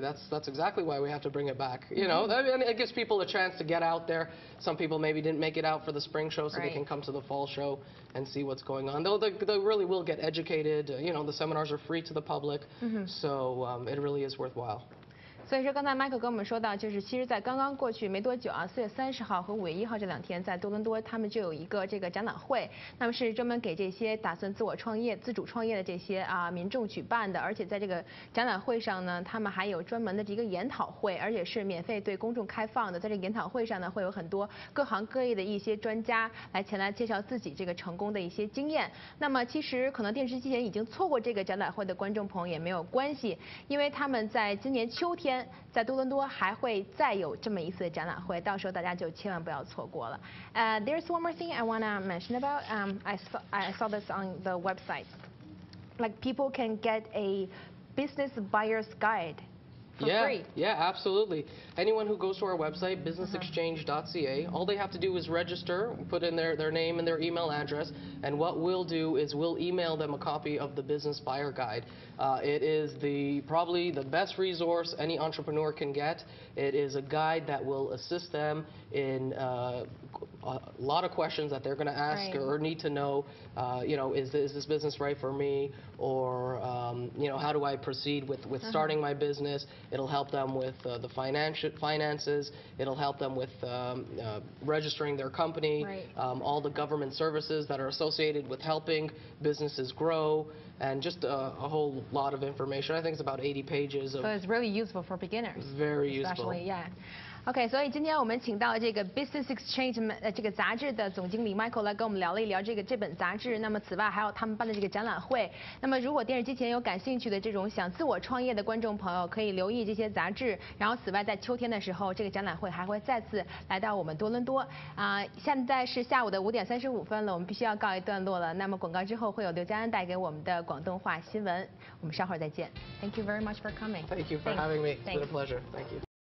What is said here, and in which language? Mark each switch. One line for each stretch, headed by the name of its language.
English: That's exactly why we have to bring it back. And it gives people a chance to get out there. Some people maybe didn't make it out for the spring show, so they can come to the fall show and see what's going on. They really will get educated. The seminars are free to the public, so it really is worthwhile.
Chinese: 所以说，刚才 Michael 跟我们说到，就是其实，在刚刚过去没多久啊，4月30号和5月1号这2天，在多伦多他们就有一个这个展览会，那么是专门给这些打算自主创业的这些民众举办的，而且在这个展览会上呢，他们还有专门的这个研讨会，而且是免费对公众开放的。在这个研讨会上呢，会有很多各行各业的一些专家前来介绍自己这个成功的一些经验。那么其实可能电视机前已经错过这个展览会的观众朋友也没有关系，因为他们在今年秋天在多伦多还会再有这么一次展览会，到时候大家就千万不要错过了。
English: There's one more thing I wanna mention about. I saw this on the website. Like people can get a business buyer's guide for free. Yeah, absolutely. Anyone who goes to our website, businessexchange.ca, all they have to do is register, put in their name and their email address, and what we'll do is we'll email them a copy of the Business Buyer Guide. It is probably the best resource any entrepreneur can get. It is a guide that will assist them in a lot of questions that they're going to ask or need to know. Is this business right for me? Or, how do I proceed with starting my business? It'll help them with the finances. It'll help them with registering their company, all the government services that are associated with helping businesses grow, and just a whole lot of information. I think it's about 80 pages. So it's really useful for beginners. Very useful. Especially, yeah.
Chinese: OK， 所以今天我们请到这个 Business Exchange 这个杂志的总经理 Michael 来跟我们聊了一聊这本杂志。那么此外还有他们办的这个展览会。那么如果电视机前有感兴趣的这种想自我创业的观众朋友，可以留意这些杂志。然后此外在秋天的时候，这个展览会还会再次来到我们多伦多。现在是下午的5点35分了，我们必须要告一段落了。那么广告之后会有刘佳恩带给我们的广东话新闻。我们稍后再见。
English: Thank you very much for coming. Thank you for having me. It's been a pleasure. Thank you.